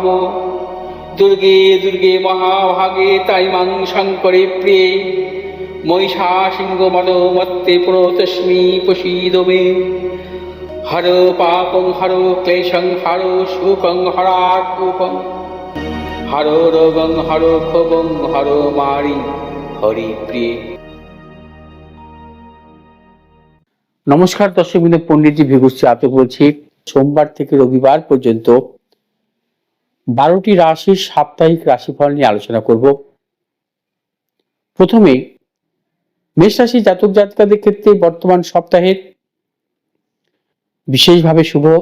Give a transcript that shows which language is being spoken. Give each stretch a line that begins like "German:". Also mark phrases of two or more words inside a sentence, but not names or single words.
Sanskrit: दुर्गे दुर्गे महाभागे ताइमां शङ्करे प्रिये महिषासिंहवधमत्ते प्रणतोऽस्मि प्रसीद मे। हर पापं हर क्लेशं हर शोकं हरात्मकं हर रोगं हर क्षोभं हर मारि हरिप्रिये।
Bangla: নমস্কার দর্শক বিন্দু, পণ্ডিতজি ভিগুশ্রী আতক বলছি। সোমবার থেকে রবিবার পর্যন্ত 12টি রাশির সাপ্তাহিক রাশিফল নিয়ে আলোচনা করব। প্রথমে মেষ রাশি জাতক জাতিকাদের ক্ষেত্রে বর্তমান সপ্তাহের বিশেষভাবে শুভ।